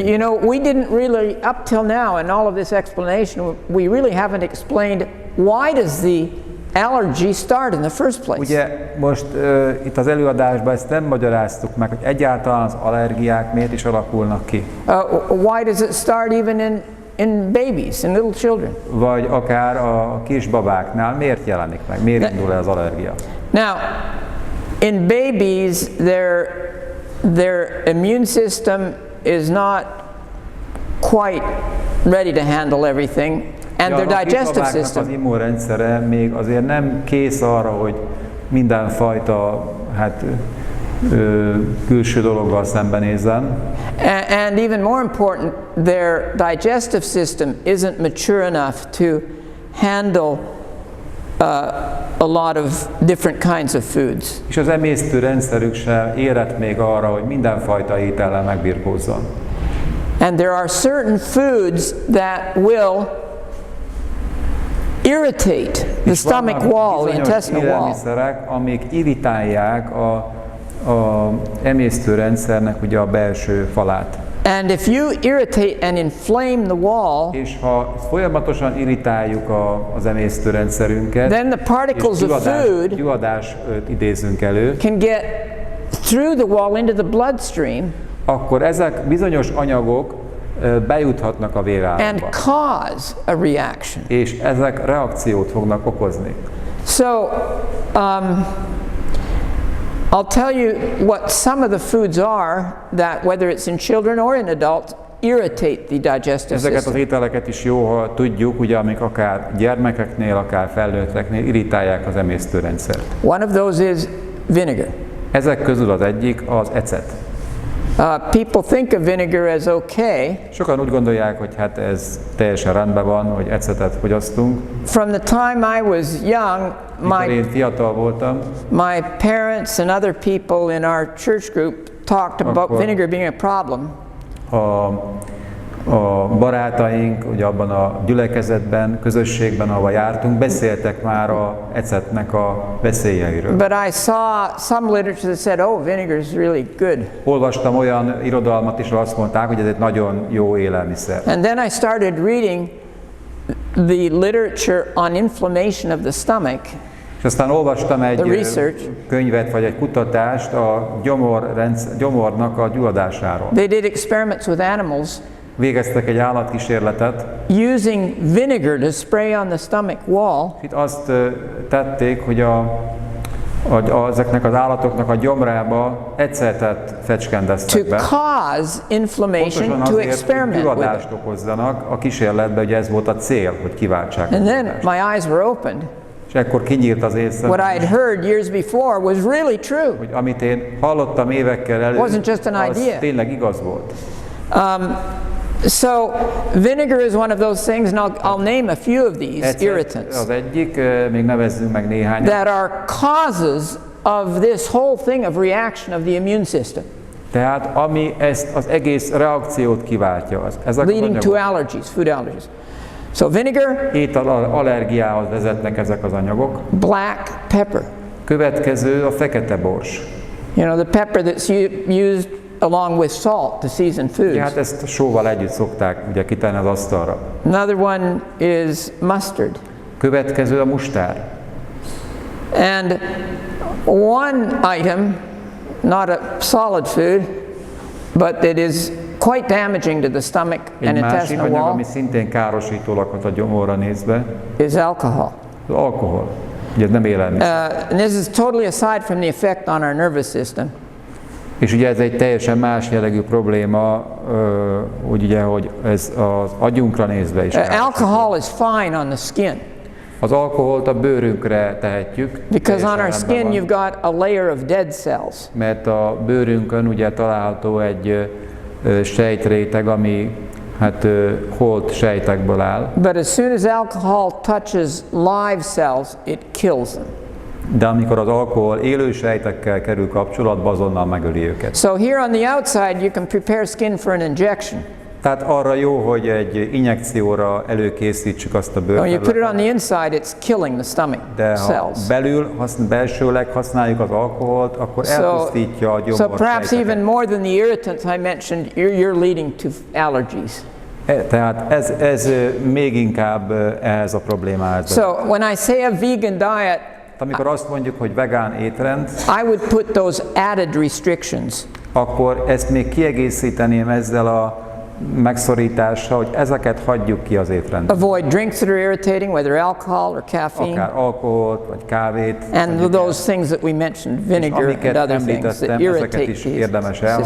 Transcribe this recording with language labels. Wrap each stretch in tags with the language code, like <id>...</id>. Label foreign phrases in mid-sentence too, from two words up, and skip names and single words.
<en>You know, we didn't really, up till now, in all of this explanation, we really haven't explained why does the allergy start in the first place.</en> <hu>Ugye most itt az előadásban ezt nem magyaráztuk meg, hogy egyáltalán az allergiák miért is alakulnak ki.</hu> <en>Why does it start even in babies, in little children?</en> <hu>Vagy akár a kisbabáknál miért jelenik meg, miért indul el az allergia?</hu> <en>Now, in babies, their immune system is not quite ready to handle everything, and their digestive system.</en> <hu>Az immunrendszere még azért nem kész arra, hogy mindenfajta külső dologgal szembenézzen.</hu> <en>And even more important, their digestive system isn't mature enough to handle a lot of different kinds of foods.</en> <hu>És az emésztőrendszerük sem érett még arra, hogy mindenfajta étellel megbirkózzon.</hu> <en>And there are certain foods that will irritate the stomach wall, the intestinal wall.</en> <hu>Élelmiszerek, amik irritálják a emésztőrendszernek ugye a belső falát.</hu> <en>And if you irritate and inflame the wall,</en> <hu>és ha folyamatosan irritáljuk az emésztőrendszerünket,</hu> <en>then the particles of food</en> <hu>gyulladást idézünk elő,</hu> <en>can get through the wall into the bloodstream,</en> <hu>akkor ezek bizonyos anyagok bejuthatnak a vérállamba.</hu> <en>and cause a reaction.</en> <hu>És ezek reakciót fognak okozni.</hu> <en>So, I'll tell you what some of the foods are that, whether it's in children or in adults, irritate the digestive</en> <hu>Ezeket az</hu> <en>system.</en> <hu>ételeket is jó, ha tudjuk, ugye, amik akár gyermekeknél, akár felnőtteknél irritálják az emésztőrendszert.</hu> <en>One of those is vinegar.</en> <hu>Ezek közül az egyik az ecet.</hu> <en>People think of vinegar as okay.</en> <hu>Sokan úgy gondolják, hogy hát ez teljesen rendben van, hogy ecetet fogyasztunk.</hu> <en>From the time I was young,</en> <hu>Mikor én fiatal voltam,</hu> <en>my parents and other people in our church group talked about vinegar being a problem.</en> <hu>A barátaink, ugye abban a gyülekezetben, közösségben, ahol jártunk, beszéltek már az ecetnek a veszélyeiről.</hu> <en>But I saw some literature that said, oh, vinegar is really good.</en> <hu>Olvastam olyan irodalmat is, ahol azt mondták, hogy ez egy nagyon jó élelmiszer.</hu> <en>And then I started reading the literature on inflammation of the stomach.</en> <hu>És aztán olvastam egy könyvet, vagy egy kutatást a gyomornak a gyulladásáról.</hu> <en>They did experiments with animals.</en> <hu>Végeztek egy állatkísérletet.</hu> <en>Using vinegar to spray on the stomach wall.</en> <hu>Itt azt tették, hogy ezeknek az állatoknak a gyomrába ecetet fecskendeztek be.</hu> <en>To cause inflammation, to experiment with</en> <hu>gyulladást okozzanak a kísérletben, ugye ez volt a cél, hogy kiváltsák.</hu> <en>And then my eyes were opened.</en> <hu>És ekkor kinyílt az észre.</hu> <en>What I had heard years before was really true.</en> <hu>Hogy amit én hallottam évekkel előtt, az tényleg igaz volt.</hu> <en>So vinegar is one of those things, and I'll name a few of these irritants.</en> <hu>Az egyik, még nevezzünk meg néhányat.</hu> <en>That are causes of this whole thing of reaction of the immune system.</en> <hu>Tehát ami ezt az egész reakciót kiváltja, ezek</hu> <en>leading to allergies, food allergies. So vinegar,</en> <hu>allergiához vezetnek ezek az anyagok.</hu> <en>Black pepper.</en> <hu>Következő a fekete bors.</hu> <en>You know, the pepper that's used along with salt to season</en> <hu>Ja,</hu> <en>foods.</en> <hu>hát ezt sóval együtt szokták ugye kitenni az asztalra.</hu> <en>Another one is mustard.</en> <hu>Következő a mustár.</hu> <en>And one item, not a solid food, but that is quite damaging to the stomach and</en> <hu>Egy másik</hu> <en>intestinal</en> <hu>anyag,</hu> <en>wall,</en> <hu>ami szintén károsító lakhat a gyomorra nézve,</hu> <en>is alcohol.</en> <hu>az alkohol. Ugye ez nem élelmiszer.</hu> <en>And this is totally aside from the effect on our nervous system.</en> <hu>És ugye ez egy teljesen más jellegű probléma, úgy ugye, hogy ez az agyunkra nézve is károsító.</hu> <en>Alcohol is fine on the skin</en> <hu>Az alkoholt a bőrünkre tehetjük,</hu> <en>because on</en> <hu>teljesen</hu> <en>our</en> <hu>rendben</hu> <en>skin</en> <hu>van,</hu> <en>you've got a layer of dead cells.</en> <hu>mert a bőrünkön ugye található egy sejtréteg, ami hát holt sejtekből áll,</hu> <en>But as soon as alcohol touches live cells, it kills them.</en> <hu>de amikor az alkohol élő sejtekkel kerül kapcsolatba, azonnal megöli őket.</hu> <en>So here on the outside you can prepare skin for an injection.</en> <hu>Tehát arra jó, hogy egy injekcióra előkészítsük azt a</hu> <en>When you put it on</en> <hu>bőrterületet,</hu> <en>the inside, it's killing the stomach</en> <hu>de ha</hu> <en>cells.</en> <hu>belsőleg használjuk az alkoholt, akkor</hu> <en>So,</en> <hu>elpusztítja a</hu> <en>so</en> <hu>gyomor</hu> <en>perhaps even</en> <hu>sejteket.</hu> <en>more than the irritants I mentioned, you're leading to allergies.</en> <hu>Tehát ez még inkább ehhez a problémához vezet.</hu> <en>So when I say a vegan diet,</en> <hu>Amikor azt mondjuk, hogy vegán étrend,</hu> <en>I would put those added restrictions.</en> <hu>akkor ezt még kiegészíteném ezzel a megszorítással, hogy ezeket hagyjuk ki az étrendből.</hu> <en>Avoid drinks that are irritating, whether alcohol or caffeine,</en> <hu>Akár alkoholt, vagy kávét,</hu> <en>and</en> <hu>hagyjuk el.</hu> <en>those things that we mentioned,</en> <hu>És</hu> <en>vinegar</en> <hu>amiket</hu> <en>and other things that</en> <hu>említettem,</hu> <en>irritate</en> <hu>ezeket is</hu> <en>the</en> <hu>érdemes elhagyni,</hu>